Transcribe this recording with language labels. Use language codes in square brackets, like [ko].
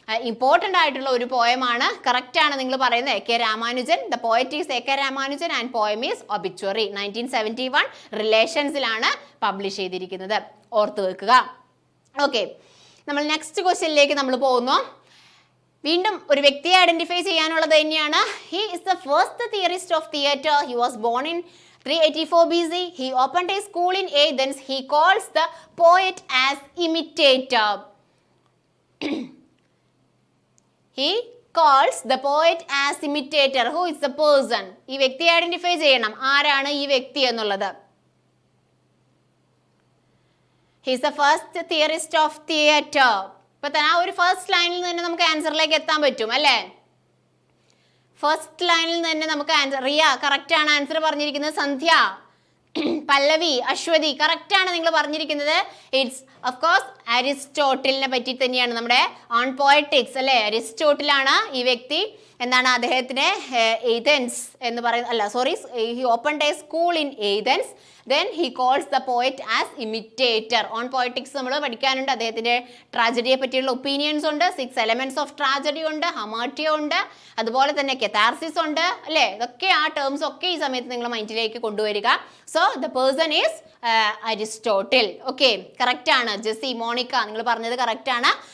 [ml] Important ആയിട്ടുള്ള ഒരു പോയമാണ്. Correct ആണ് നിങ്ങൾ പറയുന്നത്. A K Ramanujan, [en] The poet is A K Ramanujan and poem is obituary. [ml] 1971 റിലേഷൻസിലാണ് publish ചെയ്തിരിക്കുന്നത്. ഓർത്ത് വെക്കുക. ഓക്കെ, നമ്മൾ നെക്സ്റ്റ് ക്വസ്റ്റ്യനിലേക്ക് നമ്മൾ പോകുന്നു. വീണ്ടും ഒരു വ്യക്തിയെ ഐഡന്റിഫൈ ചെയ്യാനുള്ളത് തന്നെയാണ്. [en] He is the first theorist of theatre. He was born in 384 BC. He opened a school in Athens. He calls the poet as imitator. He calls the poet as imitator. Who is the person? [ml] ഈ വ്യക്തിയെ identify ചെയ്യണം. ആരാണ് ഈ വ്യക്തി എന്നുള്ളത്? [en] He is the first theorist of theatre. [ml] ഇപ്പൊ തന്നെ ആ ഒരു ഫസ്റ്റ് ലൈനിൽ നിന്ന് നമുക്ക് ആൻസറിലേക്ക് എത്താൻ പറ്റും അല്ലേ? ഫസ്റ്റ് ലൈനിൽ തന്നെ നമുക്ക് ആൻസർ. റിയ കറക്റ്റ് ആണ് ആൻസർ പറഞ്ഞിരിക്കുന്നത്. സന്ധ്യ, പല്ലവി, അശ്വതി കറക്റ്റ് ആണ് നിങ്ങൾ പറഞ്ഞിരിക്കുന്നത്. [en] it's of course [ml] അരിസ്റ്റോട്ടിലിനെ പറ്റി തന്നെയാണ്. നമ്മുടെ ഓൺ പോയറ്റിക്സ് അല്ലേ? അരിസ്റ്റോട്ടിലാണ് ഈ വ്യക്തി. എന്താണ് അദ്ദേഹത്തിന് ഏതൻസ് എന്ന് പറയുന്നത്? [en] അല്ല sorry, he opened a school in Athens. Then he calls the poet as imitator. [ml] On poetics നമ്മൾ പഠിക്കാനുണ്ട്. അദ്ദേഹത്തിൻ്റെ ട്രാജഡിയെ പറ്റിയുള്ള ഒപ്പീനിയൻസ് ഉണ്ട്. [en] 6 elements of tragedy [ml] ഉണ്ട്, ഹമാർട്ടിയ ഉണ്ട്, അതുപോലെ തന്നെ കെതാർസിസ് ഉണ്ട് അല്ലേ? ഇതൊക്കെ ആ ടേംസ് ഒക്കെ ഈ സമയത്ത് നിങ്ങൾ മൈൻഡിലേക്ക് കൊണ്ടുവരിക. [en] So the person is Aristotle. [ml] Okay, correct ആണ്. ജെസ്സി, മോണിക്ക നിങ്ങൾ പറഞ്ഞത് കറക്റ്റ് ആണ്.